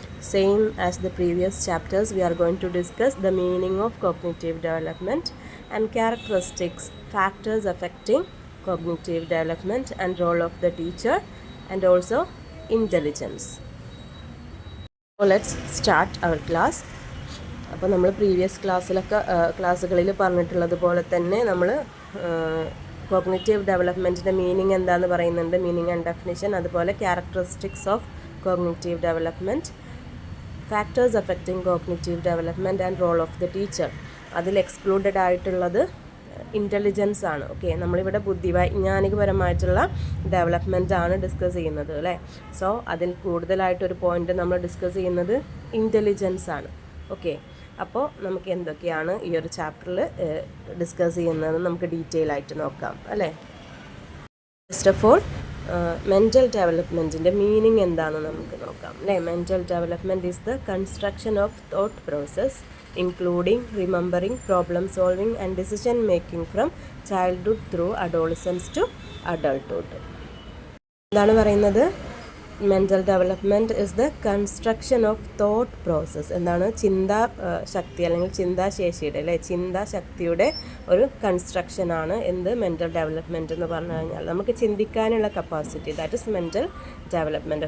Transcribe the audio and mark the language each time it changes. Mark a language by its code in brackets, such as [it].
[en] Same as the previous chapters, we are going to discuss the meaning of cognitive development and characteristics, factors affecting cognitive development and role of the teacher and also intelligence. So let's start our class. [ml] അപ്പോൾ നമ്മൾ previous ക്ലാസ്സുകളിൽ പറഞ്ഞിട്ടുള്ളത് പോലെ തന്നെ നമ്മൾ cognitive ഡെവലപ്മെൻറ്റിൻ്റെ meaning എന്താണെന്ന് പറയുന്നുണ്ട്, meaning and definition, അതുപോലെ [en] Characteristics of cognitive development, factors affecting cognitive development and role of the teacher. [ml] അതിൽ എക്സ്ക്ലൂഡഡ് ആയിട്ടുള്ളത് ഇൻ്റലിജൻസ് ആണ്. ഓക്കെ, നമ്മളിവിടെ വൈജ്ഞാനികപരമായിട്ടുള്ള ഡെവലപ്മെൻ്റ് ആണ് ഡിസ്കസ് ചെയ്യുന്നത് അല്ലേ. സോ അതിൽ കൂടുതലായിട്ടൊരു പോയിൻ്റ് നമ്മൾ ഡിസ്കസ് ചെയ്യുന്നത് ഇൻ്റലിജൻസ് ആണ്. ഓക്കെ, അപ്പോൾ നമുക്ക് എന്തൊക്കെയാണ് ഈ ഒരു ചാപ്റ്ററിൽ ഡിസ്കസ് ചെയ്യുന്നതെന്ന് നമുക്ക് ഡീറ്റെയിൽ ആയിട്ട് നോക്കാം അല്ലേ. [en] first of all [ml] mental ഡെവലപ്മെൻറ്റിൻ്റെ meaning എന്താണെന്ന് നമുക്ക് നോക്കാം അല്ലേ. [en] Mental development is the construction of thought process including remembering, problem solving and decision making from childhood through adolescence to adulthood. [ml] എന്താണ് പറയുന്നത്? [en] Mental development is the construction of thought process. [ml] എന്താണ്? ചിന്താശക്തി അല്ലെങ്കിൽ ചിന്താശേഷിയുടെ ചിന്താശക്തിയുടെ ഒരു കൺസ്ട്രക്ഷനാണ് എന്ത് മെൻ്റൽ ഡെവലപ്മെൻറ്റ് എന്ന് പറഞ്ഞു കഴിഞ്ഞാൽ. നമുക്ക് ചിന്തിക്കാനുള്ള capacity, [en] That is mental development.